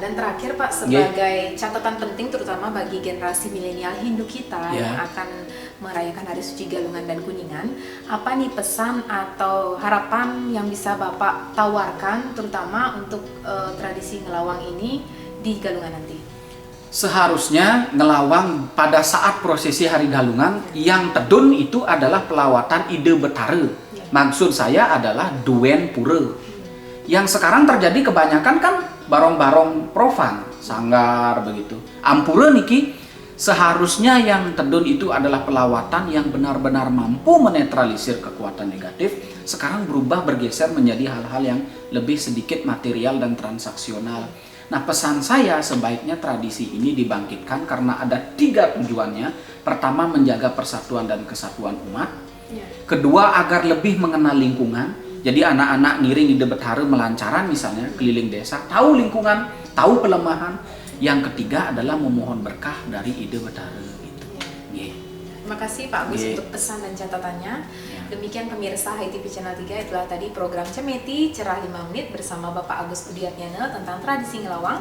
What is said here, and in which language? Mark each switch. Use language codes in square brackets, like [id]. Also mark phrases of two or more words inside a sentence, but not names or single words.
[id] Dan terakhir Pak, sebagai catatan penting terutama bagi generasi milenial Hindu kita yang akan merayakan Hari Suci Galungan dan Kuningan, apa nih pesan atau harapan yang bisa Bapak tawarkan terutama untuk tradisi ngelawang ini di Galungan nanti? Seharusnya ngelawang pada saat prosesi Hari Galungan yang tedun itu adalah pelawatan ide Betara. Maksud saya adalah [ban] duen pura. [id] Yang sekarang terjadi kebanyakan kan barong-barong profan, sanggar begitu. [ban] Ampura niki, [id] seharusnya yang tedun itu adalah pelawatan yang benar-benar mampu menetralisir kekuatan negatif. Sekarang berubah bergeser menjadi hal-hal yang lebih sedikit material dan transaksional. Nah, pesan saya sebaiknya tradisi ini dibangkitkan karena ada 3 tujuannya. Pertama, menjaga persatuan dan kesatuan umat. Kedua, agar lebih mengenal lingkungan. Jadi anak-anak [ban] ngiring ide Betara melancaran [id] misalnya keliling desa, tahu lingkungan, tahu pelemahan. Yang ketiga adalah memohon berkah dari ide Betara. Terima kasih Pak Agus untuk pesan dan catatannya. Demikian pemirsa HiTV Channel 3, itulah tadi program Cemeti Cerah 5 Menit bersama Bapak Agus Budiatnyana tentang tradisi ngelawang.